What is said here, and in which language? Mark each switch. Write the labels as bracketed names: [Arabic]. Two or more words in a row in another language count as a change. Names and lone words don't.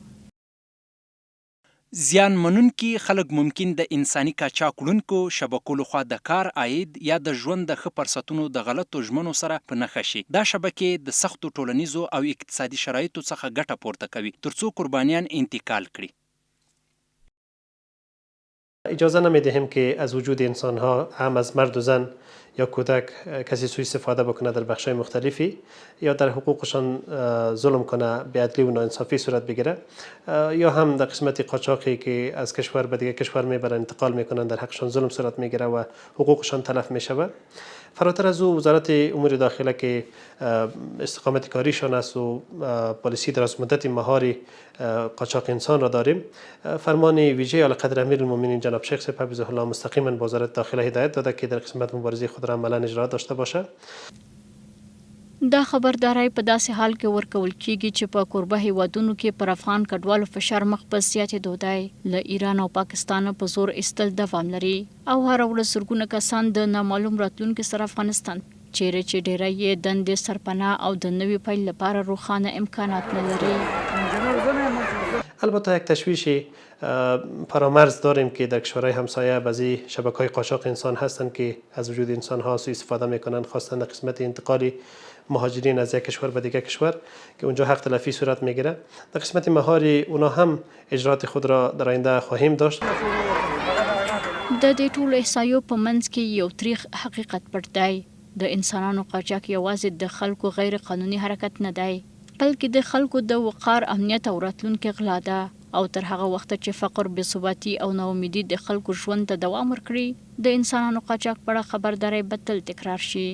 [Pashto] زیان منونکي خلک ممکن د انساني قاچاق وړونکو شبکو لخوا د کار، عاید یا د ژوند د ښه فرصتونو د غلطو ژمنو سره په نښه شي. دا شبکې د سختو ټولنیزو او اقتصادي شرایطو څخه ګټه پورته کوي ترڅو قربانیان انتقال کړي. [Persian] اجازه نمیدهیم که از وجود انسانها، هم از مرد و زن یا کودک، کسی سوء استفاده بکنه در بخش‌های مختلفی یا در حقوقشان ظلم کنه، بی‌عدلی و ناانصافی صورت بگیره، یا هم در قسمت قاچاقی که از کشور به دیگه کشور میبرن انتقال میکنن، در حقشان ظلم صورت میگیره و حقوقشان تلف میشود. فراتر از او وزارت امور داخله که استقامت کاریشان است و پالیسی دراز مدت مهار قاچاق انسان را داریم، فرمان ویژه اعلیقدر امیرالمؤمنین جناب شیخ صاحب [Arabic] حفظه الله [Persian] مستقیما به وزارت داخله هدایت داده که در قسمت مبارزه خود را عملا اجرا داشته باشه. [Pashto] دا خبرداری په داسې حال کې ورکول کیږي چې په کوربه هیوادونو کې پر افغان کډوالو فشار مخ په زیاتېدو دی. له ایران او پاکستان په زور ایستل دوام لري او هره ورځ زرګونه کسان د نامعلوم راتلونکي سره افغانستان چیرې چې ډیری یې دندې، سرپناه او د نوي پیل لپاره روښانه امکانات نه لري. [Persian] البته یک تشویش فرامرز داریم که در کشورهای همسایه بعضی شبکه‌های قاچاق انسان هستند که از وجود انسان‌ها سوء استفاده می‌کنند، خاصه در قسمت انتقالی مهاجرین از یک کشور به دیگر کشور که اونجا حق تلفی صورت میگیره. در قسمت مهار اونا هم اجرات خود را در آینده خواهیم داشت. [Pashto] د دې ټولو احصایو په منځ کې یو تریخ حقیقت پټ دی. د انسانانو قاچاق یوازې د خلکو غیر قانوني حرکت نه دی، بلکې د خلکو د وقار، امنیت او راتلونکي غلا ده. او تر هغه وخت چې فقر، بېثباتي او ناامیدي د خلکو ژوند ته دوام ورکړي، د انسانانو قاچاق په اړه خبرداری به تل تکرار شي.